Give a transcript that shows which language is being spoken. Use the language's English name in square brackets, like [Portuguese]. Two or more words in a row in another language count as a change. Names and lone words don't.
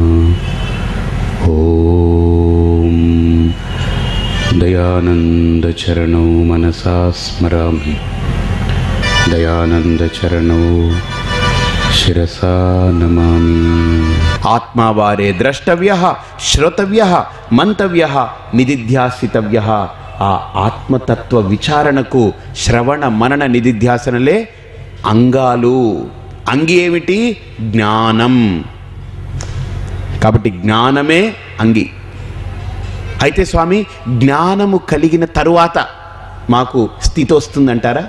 [Sanskrit] ओम दयानंद चरणौ मनसा स्मरामि दयानंद चरणौ शिरसा नमामि। आत्मावारे द्रष्टव्यः श्रोतव्यः मंतव्यः निदिध्यासितव्यः। [Telugu] ఆ ఆత్మతత్వ విచారణకు శ్రవణ మనన నిదిధ్యాసనలే అంగాలు. అంగి ఏమిటి? జ్ఞానం. కాబట్టి జ్ఞానమే అంగి. అయితే స్వామి జ్ఞానము కలిగిన తరువాత మాకు స్థితి వస్తుందంటారా?